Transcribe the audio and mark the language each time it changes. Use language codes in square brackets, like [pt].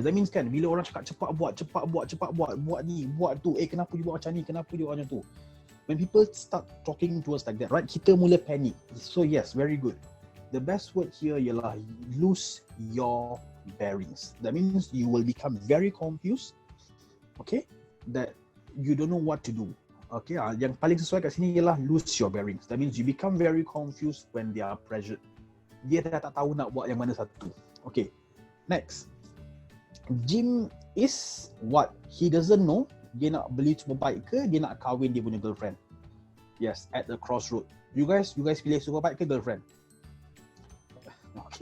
[ms] That means kan, bila orang cakap cepat buat ni, buat tu, kenapa dia buat macam ni, kenapa dia buat macam tu. [en] When people start talking to us like that, right, [ms] kita mula panic. [en] So yes, very good. The best word here [ms] ialah [en] lose your bearings. That means you will become very confused. Okay, that you don't know what to do. [ms] Okay, yang paling sesuai kat sini ialah [en] lose your bearings. That means you become very confused when they are pressured. [ms] Dia dah tak tahu nak buat yang mana satu. Okay, next. [en] Jim is what? He doesn't know. [ms] Dia nak beli superbike ke dia nak kahwin dia punya girlfriend? [en] Yes, at the crossroad. You guys [ms] pilih superbike ke girlfriend? [en] Okay.